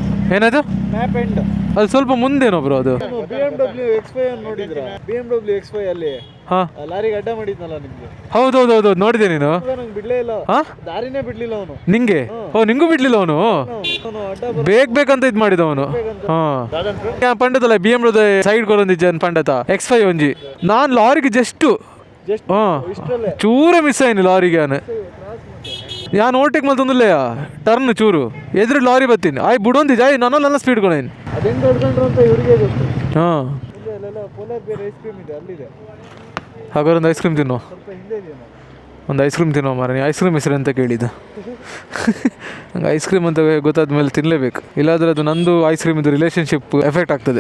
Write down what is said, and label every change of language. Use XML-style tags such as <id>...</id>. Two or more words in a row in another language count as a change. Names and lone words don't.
<kn>ಹಾಂ ಏನದು ಅಲ್ಲಿ ಸ್ವಲ್ಪ ಮುಂದೇನೋ ಬ್ರೋ ಅದು. BMW X5 ನೋಡಿದ್ರ? BMW X5 ಅಲ್ಲಿ ಹಾ ಲಾರಿಗೆ ಅಡ್ಡ ಮಾಡಿದ್ನಲ್ಲ ನಿಮ್ಗೆ. ಹೌದೌದೌದು ನೋಡಿದೆ ನೀನು. ನಂಗೆ ಬಿಡ್ಲೇ ಇಲ್ಲ, ಹಾ ದಾರಿನೇ ಬಿಡ್ಲಿಲ್ಲ ಅವನು. ನಿಂಗೆ ಓ ನಿಂಗೂ ಬಿಡ್ಲಿಲ್ಲ ಅವನು. ಅಡ್ಡ ಬೇಕಂತ ಇದ್ ಮಾಡಿದ ಅವನು.</kn> <tcy>ಹಾ ಪಂಡತಲ್ಲ BMW ಸೈಡ್ ಕೊರೊಂದಿಜ್ಜನ್ ಪಂಡತ X5 ಒಂಜಿ ನಾನ್ ಲಾರಿಗೆ ಜಸ್ಟ್ ಹಾ ಚೂರ ಮಿಸ್ ಆಯ್ನಿ ಲಾರಿಗೆ ಯಾನ್ ಓಟಿಗೆ ಮಲ್ ತಂದಿಲ್ಲ ಟರ್ನ್ ಚೂರು ಎದುರು ಲಾರಿ ಬತ್ತೀನಿ ಆಯ್ ಬಿಡೊಂದಿದ್ದೆ ಆಯ್ ನನ್ನಲ್ಲ ಸ್ಪೀಡ್ ಕೊಡೇನು.</tcy> <kn>ಅದೆಂಗ್ ಹೊಡ್ಕೊಂಡ್ರು ಅಂತ ಇವ್ರಿಗೆ ಗೊತ್ತು. ಹಾ ಪೋಲಾರ್ ಬೇರೆ ಐಸ್ ಕ್ರೀಮ್ ಇದೆ ಅಲ್ಲಿದೆ. ಹಾಗಾದ್ರೆ ಒಂದು ಐಸ್ ಕ್ರೀಮ್ ತಿನ್ನೋ. ಸ್ವಲ್ಪ ಹಿಂದೆ ಇದೆಯಾ? ಒಂದು ಐಸ್ ಕ್ರೀಮ್ ತಿನ್ನೋ ಮಾರ. ಐಸ್ ಕ್ರೀಮ್ ಹೆಸರು ಅಂತ ಕೇಳಿದ್ದು ನಂಗೆ ಐಸ್ ಕ್ರೀಮ್ ಅಂತ ಗೊತ್ತಾದ ಮೇಲೆ ತಿನ್ನಲೇಬೇಕು, ಇಲ್ಲಾಂದ್ರೆ ಅದು ನಂದು ಐಸ್ ಕ್ರೀಮ್ ಇದು</kn> <en>relationship effect</en> <kn>ಆಗ್ತದೆ.</kn>